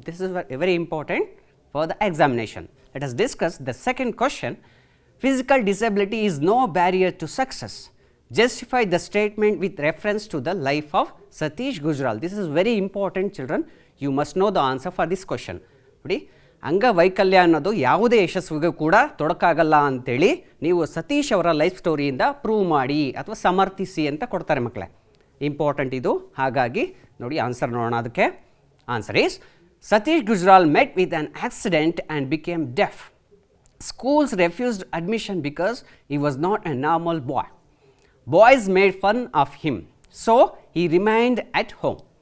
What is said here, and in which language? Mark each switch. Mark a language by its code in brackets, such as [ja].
[en] This is very important for the examination. Let us discuss the second question. Physical disability is no barrier to success. Justify the statement with reference to the life of Satish Gujral. This is very important, children. You must know the answer for this question. [kn] ನೋಡಿ, ಅಂಗವೈಕಲ್ಯ ಅನ್ನೋದು ಯಾವುದೇ ಯಶಸ್ವಿಗೂ ಕೂಡ ತೊಡಕಾಗಲ್ಲ ಅಂತೇಳಿ ನೀವು ಸತೀಶ್ ಅವರ life ಸ್ಟೋರಿಯಿಂದ prove ಮಾಡಿ ಅಥವಾ ಸಮರ್ಥಿಸಿ ಅಂತ ಕೊಡ್ತಾರೆ ಮಕ್ಕಳೇ. ಇಂಪಾರ್ಟೆಂಟ್ ಇದು. ಹಾಗಾಗಿ ನೋಡಿ ಆನ್ಸರ್ ನೋಡೋಣ ಅದಕ್ಕೆ. [en] Answer is Satish Gujral met with an accident and became deaf. Schools refused admission because he was not a normal boy. Boys made fun of him, so he remained at home.